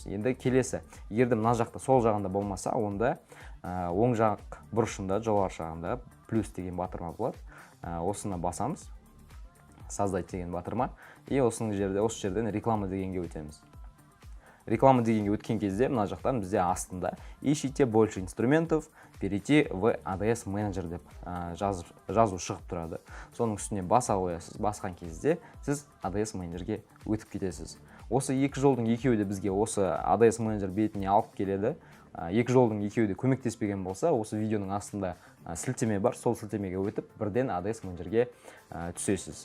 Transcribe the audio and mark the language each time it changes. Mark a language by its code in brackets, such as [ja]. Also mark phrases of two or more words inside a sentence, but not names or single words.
[kk] Енді келесі, егер де мына жақта сол жағында болмаса, онда оң жақ бұрышында, жоғары жағында плюс деген батырма болады. Осыны басамыз, создать деген батырма, и осы жерден реклама дегенге өтеміз. Реклама дегенге өткен кезде мына жақтан бізде астында [ru] ищите больше инструментов, перейти в ADS менеджер [kk] деп жазу шығып тұрады. Соның үстіне баса қоясыз. Басқан кезде сіз ADS менеджерге өтіп кетесіз. Осы екі жолдың екеуі де бізге осы ADS менеджер бетіне алып келеді. Екі жолдың екеуі де көмектеспеген болса, осы видеоның астында сілтеме бар, сол сілтемеге өтіп, бірден ADS менеджерге түсесіз.